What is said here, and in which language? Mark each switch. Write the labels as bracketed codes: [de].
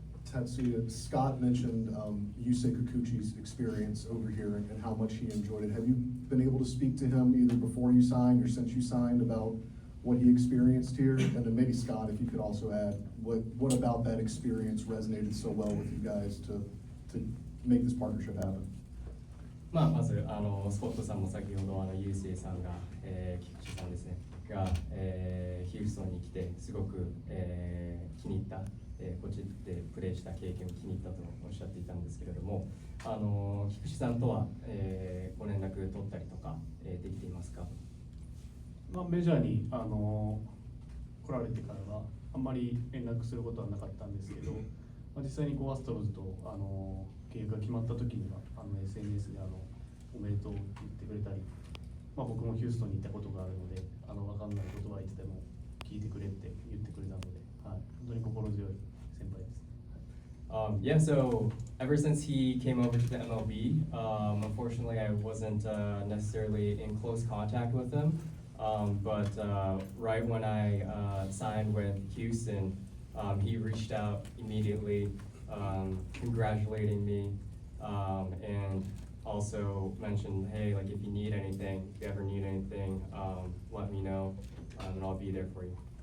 [en] Tatsuya, Scott mentioned Yusei Kikuchi's experience over here and how much he enjoyed it. Have you been able to speak to him either before you signed or since you signed about what he experienced here? And then maybe Scott, if you could also add what about that experience resonated so well with you guys to make this partnership happen? [ja] まずスコットさんも先ほどユーセイさんが、菊池さんですねが、ヒューストンに来てすごく、気に入った、こっちでプレーした経験を気に入ったとおっしゃっていたんですけれども、菊池さんとは、ご連絡取ったりとか、できていますか？メジャーに来られてからはあんまり連絡することはなかったんですけど、実際にアストロズと契約が決まった時にはSNS でおめでとうって言ってくれたり、僕もヒューストンに行ったことがあるので分かんないことはいつでも聞いてくれって言ってくれたので、本当に心強い先輩です。 [en] Yeah, so ever since he came over to the MLB, unfortunately I wasn't necessarily in close contact with him, but right when I signed with Houston, he reached out immediately, congratulating me, and also mentioned, hey, like if you need anything, if you ever need anything, let me know, and I'll be there for you.